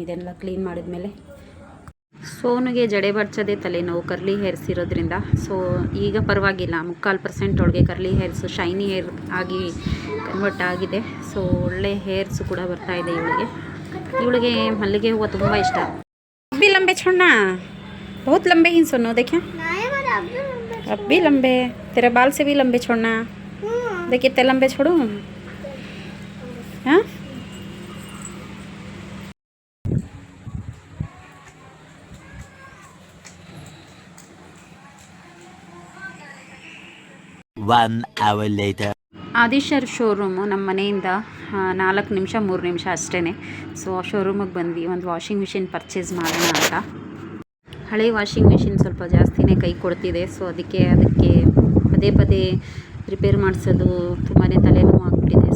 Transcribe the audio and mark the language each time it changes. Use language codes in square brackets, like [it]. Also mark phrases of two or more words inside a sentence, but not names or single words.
[kn] ಇದೆಲ್ಲ ಕ್ಲೀನ್ ಮಾಡಿದ್ಮೇಲೆ ಸೋನಿಗೆ ಜಡೆ ಬಡ್ಸೋದೇ ತಲೆನೋವು, [en] curly hairs [kn] ಇರೋದ್ರಿಂದ. ಸೊ ಈಗ ಪರವಾಗಿಲ್ಲ, 3/4% ಒಳಗೆ [en] curly hairs shiny hair [kn] ಆಗಿ ಕನ್ವರ್ಟ್ ಆಗಿದೆ. ಸೊ ಒಳ್ಳೆ ಹೇರ್ಸು ಕೂಡ ಬರ್ತಾಯಿದೆ ಇವಳಿಗೆ ಮಲ್ಲಿಗೆ ಹೂವು ತುಂಬ ಇಷ್ಟ. [hi] अभी लंबे छोड़ना, बहुत लंबे ही सुनो देखें, अब भी लंबे, तेरे बाल से भी लंबे छोड़ना. देखिए इतने लंबे छोड़ूं. हाँ [en] One hour later. [kn] ಆದಿಶರ್ ಶೋರೂಮು ನಮ್ಮ ಮನೆಯಿಂದ 4 ನಿಮಿಷ 3 ನಿಮಿಷ ಅಷ್ಟೇ. ಸೊ ಶೋರೂಮಿಗೆ ಬಂದ್ವಿ ಒಂದು [en] washing machine purchase [kn] ಮಾಡೋಣ ಅಂತ. ಹಳೆ [en] washing machine [kn] ಸ್ವಲ್ಪ ಜಾಸ್ತಿನೇ ಕೈ ಕೊಡ್ತಿದೆ. ಸೊ ಅದಕ್ಕೆ ಪದೇ ಪದೇ ರಿಪೇರ್ ಮಾಡಿಸೋದು ತುಂಬಾ ತಲೆನೋವು ಆಗಿಬಿಟ್ಟಿದೆ.